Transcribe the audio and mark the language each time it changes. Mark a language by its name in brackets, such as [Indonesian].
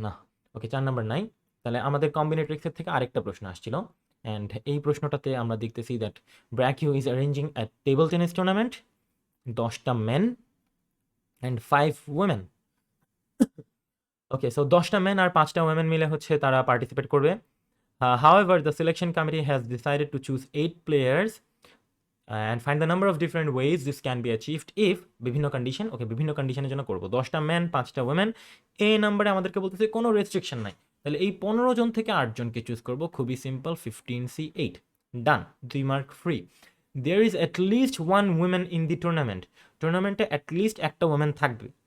[Bangla] না, ওকে, 4 নাম্বার নাই। তাহলে আমাদের কম্বিনেটরিক্সের থেকে আরেকটা প্রশ্ন আসছিল, অ্যান্ড এই প্রশ্নটাতে আমরা দেখতেছি [English] that ব্র্যাকিউ is arranging a table tennis tournament, [Bangla] 10টা men and 5 women. Okay, so 10টা মেন আর 5টা উইমেন মিলে হচ্ছে তারা পার্টিসিপেট করবে। [English] However, the selection committee has decided to choose 8 players and find the number of different ways this can be achieved if [Bangla] বিভিন্ন condition. ওকে, বিভিন্ন কন্ডিশনের জন্য করবো, 10টা ম্যান 5টা উইমেন, এই নাম্বারে আমাদেরকে বলতেছে কোনো রেস্ট্রিকশন নাই। তাহলে এই 15 জন থেকে 8জনকে চুজ করবো, খুবই simple, 15C8, done, 2 mark free. [English] there is at least one women in the টুর্নামেন্টে [Bangla] অ্যাটলিস্ট একটা উইমেন থাকবে।